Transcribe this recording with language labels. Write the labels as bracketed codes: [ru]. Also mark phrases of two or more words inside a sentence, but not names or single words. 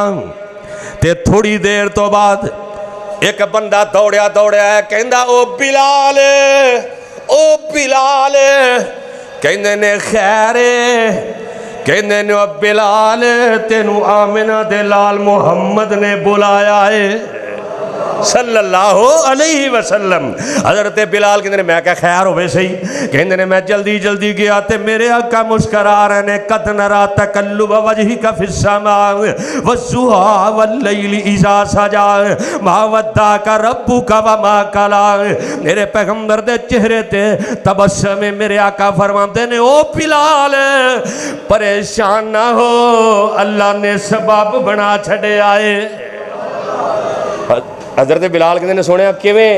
[pa] تے تھوڑی دیر تو بعد اک بندہ دوڑیا دوڑیا ہے، کہندا او بلال، او بلال. کہندے نے خیر، کہندے نے او بلال تینوں آمنہ دے لال محمد نے بلایا ہے [ar] صلى الله عليه وسلم. [pa] حضرت بلال کہتے میں کیا خیر ہووے سہی. کہتے نے میں جلدی جلدی گیا تو میرے آقا مسکرا رہے نے, [ar] قد نرى تقلب وجهك في السماء والضحى والليل إذا سجى ما ودعك ربك وما قلى. [pa] میرے پیغمبر دے چہرے تے تبسم میں میرے آقا فرماتے نے، او بلال پریشان نہ ہو، اللہ نے سبب بنا چھڈے آئے. حضرت بلال کہتے نے سنیا کیویں?